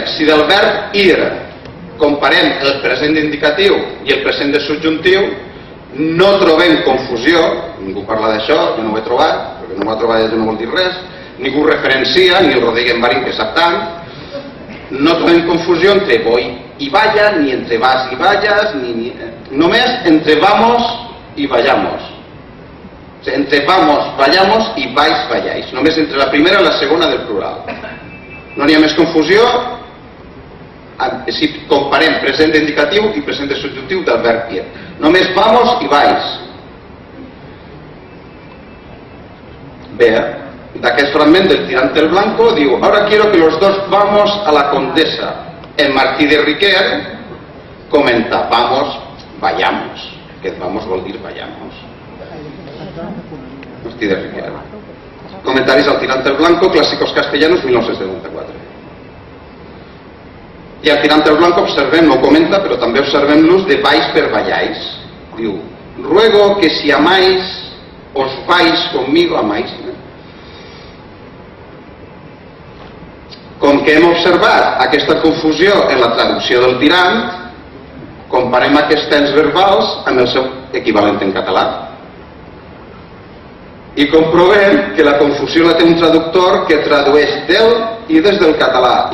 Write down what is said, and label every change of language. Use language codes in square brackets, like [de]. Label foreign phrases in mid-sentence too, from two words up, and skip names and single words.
[ca] Si del verb ir comparem el present indicatiu i el present de subjuntiu, no trobem confusió. Ningú parla d'això, jo no ho he trobat, perquè no ho ha trobat no vol dir res. Ningú referencia, ni el Rodríguez Marín, que sap tant. No trobem confusió entre voy i vaya, ni entre vas i vayas, només entre vamos i vayamos. O sigui, entre [es] vamos, vayamos [ca] i [es] vais, vayáis. [ca] Només entre la primera i la segona del plural. No n'hi ha més confusió si comparem present indicatiu i present subjuntiu del verb ir. Només vamos i vais. Bé, d'aquest fragment del Tirante el Blanco diu, [es] ahora quiero que los dos vamos a la Condesa. [ca] El Martí de Riquer comenta, [es] vamos, vayamos. [ca] Aquest vamos vol dir vayamos. Martí de Riquer. Comentaris al Tirante el Blanco, Clásicos Castellanos, 1974. I al Tirante el Blanco observem, no ho comenta, però també observem l'ús de vais per vayáis. Diu, [es] ruego que si amáis, os vais conmigo, amáis. [ca] que hem observat aquesta confusió en la traducció del tirant, comparem aquests temps verbals amb el seu equivalent en català. I comprovem que la confusió la té un traductor que tradueix del i des del català.